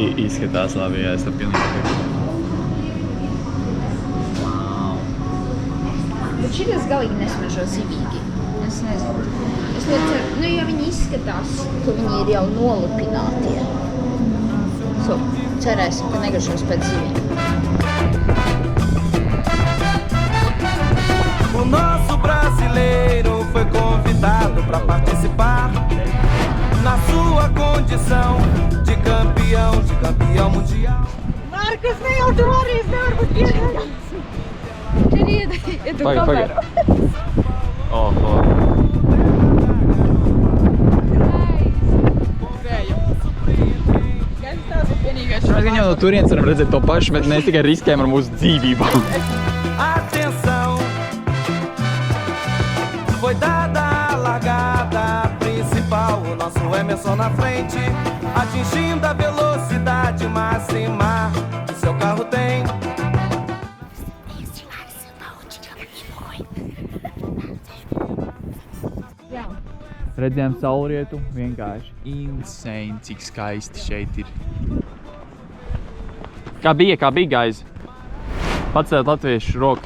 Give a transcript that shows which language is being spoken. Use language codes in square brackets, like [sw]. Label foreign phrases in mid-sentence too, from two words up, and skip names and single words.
[lv] Izskatās labi, jā, es tā pilnīgi Wow. Bet šitas galīgi nesmažo zivīgi. Es nezinu. Es ļoti ceru, jo viņi izskatās, ka viņi ir jau nolupinātie. Cerēsim, ka negaršos pēc zivīm. [pt] O nosso brasileiro foi convidado para participar na sua condição de campeão mundial. [lv] Markus, ne jau tu arī nevar būt piedalīts. Čerīda, tu kamerā. Oho. Mēs gan jau no turienes varam redzēt to pašu, bet mēs tikai riskējam ar mūsu dzīvībām. [pt] Atenção, foi dada a largada principal. O nosso Emerson na frente, atingindo a velocidade máxima que seu carro tem. [lv] Redzējām saulrietu, vienkārši insane, cik skaisti šeit ir. Kā bija, guys? Pacelt latviešu rokas.